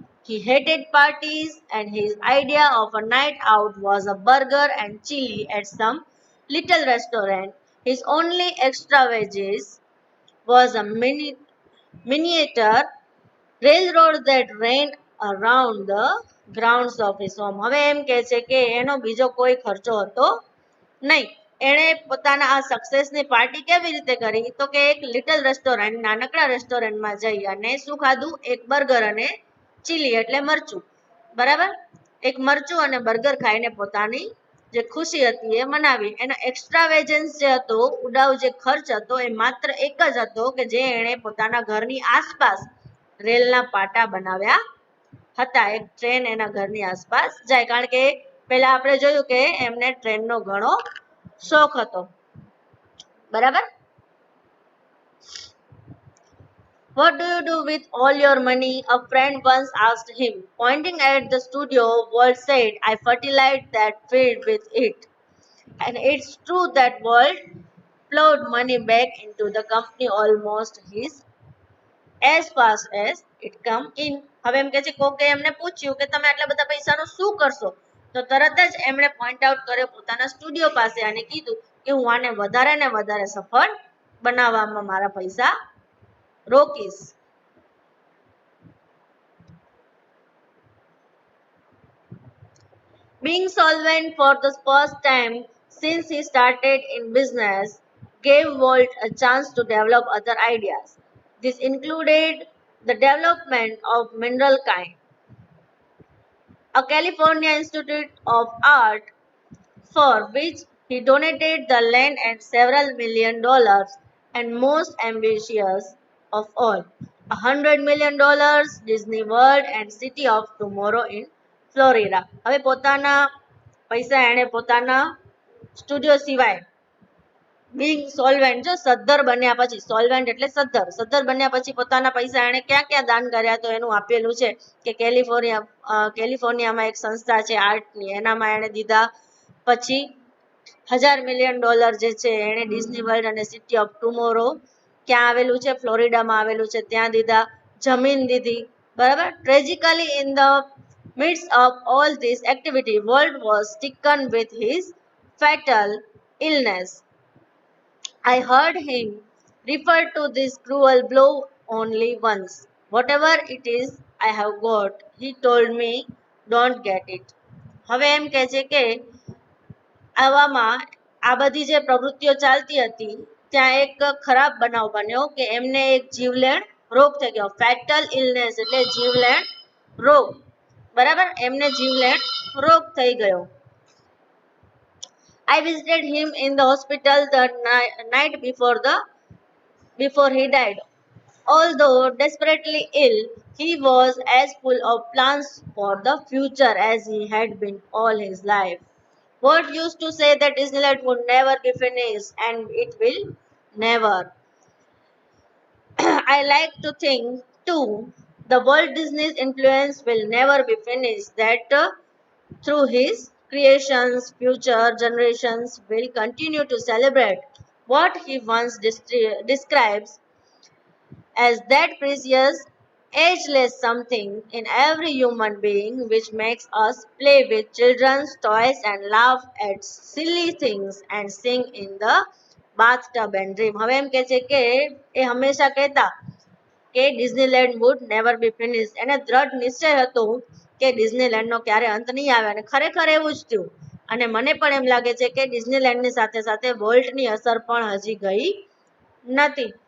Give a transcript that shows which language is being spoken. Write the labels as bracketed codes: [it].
[en] He hated parties, and his idea of a night out was a burger and chili at some little restaurant. His only extra wages was a miniature railroad that ran around the grounds of his home. [gu] હવે એમ કહે છે કે એનો બીજો કોઈ ખર્ચો હતો નહીં. એણે પોતાના આ સક્સેસની પાર્ટી કેવી રીતે કરી? તો કે એક [en] little restaurant, [gu] નાનકડા રેસ્ટોરન્ટમાં જઈ અને શું ખાધું? એક બર્ગર અને ચીલી એટલે મરચું, બરાબર? એક મરચું અને બર્ગર ખાઈને પોતાની જે ખુશી હતી એ મનાવી. એનો [en] extravagance [gu] જે હતો, ઉડાવ જે ખર્ચ હતો, એ માત્ર એક જ હતો કે જે એણે પોતાના ઘરની આસપાસ રેલના પાટા બનાવ્યા હતા. એક ટ્રેન એના ઘરની આસપાસ જાય, કારણ કે પહેલા આપણે જોયું કે એમને ટ્રેનનો ઘણો શોખ હતો, બરાબર? [en] What do you do with all your money? A friend once asked him. Pointing at the studio, Walt said, I fertilized that field with it. And it's true that Walt plowed money back into the company almost as fast as it come in. [gu] હવે એમ કે છે કોકે એમને પૂછ્યું કે તમે આટલા બધા પૈસાનું શું કરશો? તો તરત જ એમણે પોઈન્ટ આઉટ કર્યો પોતાના સ્ટુડિયો પાસે અને કીધું કે હું આને વધારે ને વધારે સફળ બનાવવામાં મારા પૈસા રોકીશ. [en] Being solvent for the first time since he started in business gave Walt a chance to develop other ideas. This included the development of mineral kind, a California Institute of Art, for which he donated the land and several $1 million, and most ambitious of all, $100 million, Disney World and City of Tomorrow in Florida. [gu] હવે પોતાના પૈસા એણે પોતાના studio સિવાય [en] being solvent, [gu] જો સદ્ધર બન્યા પછી, solvent એટલે સદ્ધર બન્યા પછી પોતાના પૈસા એણે ક્યાં ક્યાં દાન કર્યા? તો એનું આપેલું છે કે કેલિફોર્નિયામાં એક સંસ્થા છે આર્ટની, એનામાં એણે દીધા. પછી $1,000 million જે છે એણે ડિઝની વર્લ્ડ અને સિટી ઓફ ટુમોરો ક્યાં આવેલું છે? ફ્લોરિડામાં આવેલું છે, ત્યાં દીધા. જમીન દીધી, બરાબર? [en] Tragically in the midst of all this activity, Walt was stricken with his fatal illness. I heard him refer to this cruel blow only once. Whatever it is I have got, he told me, don't get it. [gu] હવે એમ કહે છે કે આવામાં આ બધી જે પ્રવૃત્તિઓ ચાલતી હતી ત્યાં એક ખરાબ બનાવ બન્યો કે એમને એક જીવલેણ રોગ થઈ ગયો. [en] fatal illness [gu] એટલે જીવલેણ રોગ, બરાબર? એમને જીવલેણ રોગ થઈ ગયો. [en] I visited him in the hospital the night before he died. Although desperately ill, he was as full of plans for the future as he had been all his life. Walt used to say that Disneyland would never be finished, and it will never. I like to think too, the Walt Disney's influence will never be finished, that through his creations, future generations will continue to celebrate what he once describes as that precious, ageless something in every human being which makes us play with children's toys and laugh at silly things and sing in the bathtub and dream. [gu] હવે એમ કહે છે કે એ હંમેશા કહેતા કે Disneyland [en] Would never be finish. [gu] એને દ્રઢ નિશ્ચય હતો કે ડિઝનીલેન્ડનો ક્યારે અંત નહીં આવે, અને ખરેખર એવું જ થયું. અને મને પણ એમ લાગે છે કે ડિઝનીલેન્ડની સાથે સાથે વોલ્ટની અસર પણ હજી ગઈ નથી.